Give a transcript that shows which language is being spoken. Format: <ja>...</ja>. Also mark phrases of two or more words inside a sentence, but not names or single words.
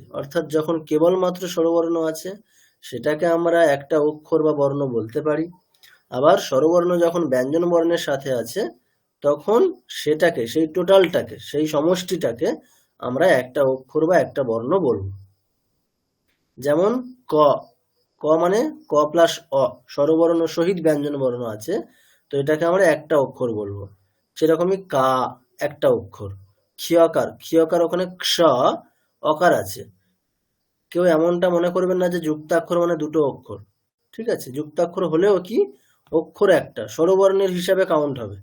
<bn>অর্থাৎ যখন কেবলমাত্র স্বরবর্ণ আছে সেটাকে আমরা একটা অক্ষর বা বর্ণ বলতে পারি, আবার স্বরবর্ণ যখন ব্যঞ্জন বর্ণের সাথে আছে তখন সেটাকে, সেই টোটালটাকে, সেই সমষ্টিটাকে আমরা একটা অক্ষর বা একটা বর্ণ বলবো। যেমন ক, ক মানে ক প্লাস অ, স্বরবর্ণ সহিত ব্যঞ্জন বর্ণ আছে, তো এটাকে আমরা একটা অক্ষর বলবো। সেরকমই কা একটা অক্ষর। ক্ষিয়কার, ক্ষিয়কার ওখানে ক্ষ অকার আছে। কেউ এমনটা মনে করবেন না যে যুক্তাক্ষর মানে দুটো অক্ষর, ঠিক আছে? যুক্তাক্ষর হলেও কি অক্ষর একটা, স্বরবর্ণের হিসাবে কাউন্ট হবে।</bn>